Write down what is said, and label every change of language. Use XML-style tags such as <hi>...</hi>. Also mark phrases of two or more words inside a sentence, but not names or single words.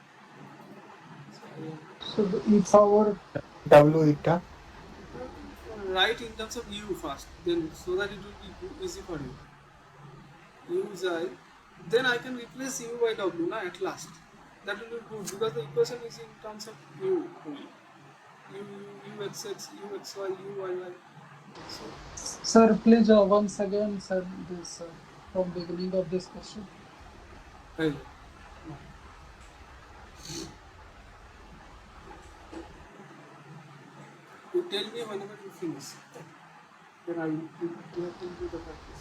<en>So the e power W eta. Write in terms of u first, then so that it will be easy for you. U is I, then I can replace u by w na at last. That will be good because the equation is in terms of u only. U x x, u x y, u y y. So sir, please once again, sir, this from beginning of this question. hey, you tell me whenever you finish. Then I will do the practice.</en>